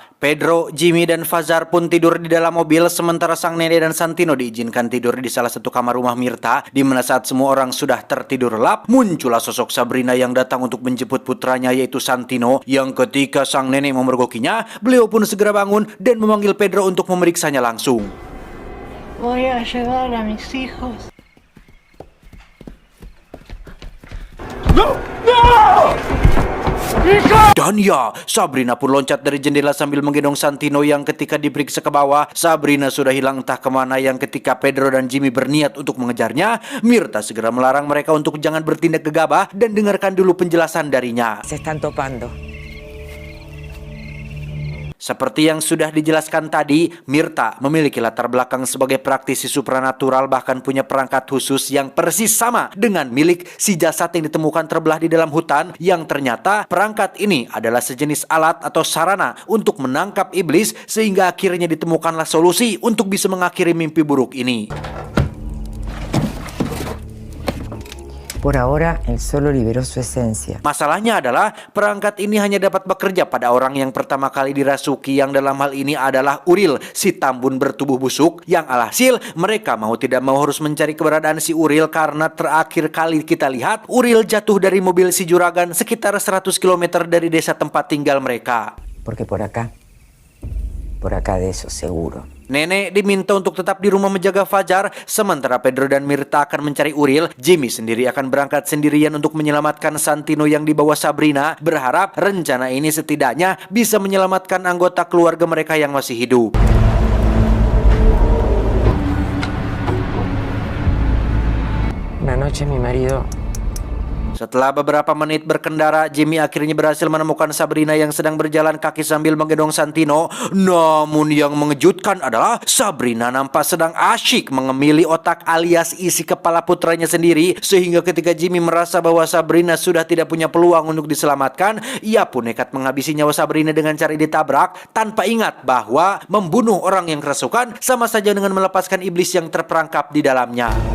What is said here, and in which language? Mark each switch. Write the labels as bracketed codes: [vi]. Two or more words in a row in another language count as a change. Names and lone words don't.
[id] Pedro, Jimmy, dan Fajar pun tidur di dalam mobil, sementara sang nenek dan Santino diizinkan tidur di salah satu kamar rumah Mirta. Di mana saat semua orang sudah tertidur lelap, muncullah sosok Sabrina yang datang untuk menjemput putranya yaitu Santino, yang ketika sang nenek memergokinya, beliau pun segera bangun dan memanggil Pedro untuk memeriksanya langsung. [es] Voy a llevar a mis hijos. [id] Dan ya, Sabrina pun loncat dari jendela sambil menggendong Santino, yang ketika diperiksa ke bawah, Sabrina sudah hilang entah kemana. Yang ketika Pedro dan Jimmy berniat untuk mengejarnya, Mirta segera melarang mereka untuk jangan bertindak gegabah dan dengarkan dulu penjelasan darinya. [es] Se están topando. [id] Seperti yang sudah dijelaskan tadi, Mirta memiliki latar belakang sebagai praktisi supranatural, bahkan punya perangkat khusus yang persis sama dengan milik si jasad yang ditemukan terbelah di dalam hutan, yang ternyata perangkat ini adalah sejenis alat atau sarana untuk menangkap iblis, sehingga akhirnya ditemukanlah solusi untuk bisa mengakhiri mimpi buruk ini. [es] Por ahora, él solo liberó su esencia. [id] Masalahnya adalah perangkat ini hanya dapat bekerja pada orang yang pertama kali dirasuki, yang dalam hal ini adalah Uril, si tambun bertubuh busuk, yang alhasil mereka mau tidak mau harus mencari keberadaan si Uril, karena terakhir kali kita lihat Uril jatuh dari mobil si juragan sekitar 100 km dari desa tempat tinggal mereka. [es] Porque por acá de eso seguro. [id] Nenek diminta untuk tetap di rumah menjaga Fajar, sementara Pedro dan Mirta akan mencari Uril. Jimmy sendiri akan berangkat sendirian untuk menyelamatkan Santino yang dibawa Sabrina, berharap rencana ini setidaknya bisa menyelamatkan anggota keluarga mereka yang masih hidup. [es] Una noche mi marido [id] Setelah beberapa menit berkendara, Jimmy akhirnya berhasil menemukan Sabrina yang sedang berjalan kaki sambil menggendong Santino. Namun yang mengejutkan adalah Sabrina nampak sedang asyik mengemili otak alias isi kepala putranya sendiri. Sehingga ketika Jimmy merasa bahwa Sabrina sudah tidak punya peluang untuk diselamatkan, ia pun nekat menghabisi nyawa Sabrina dengan cara ditabrak, tanpa ingat bahwa membunuh orang yang kerasukan sama saja dengan melepaskan iblis yang terperangkap di dalamnya.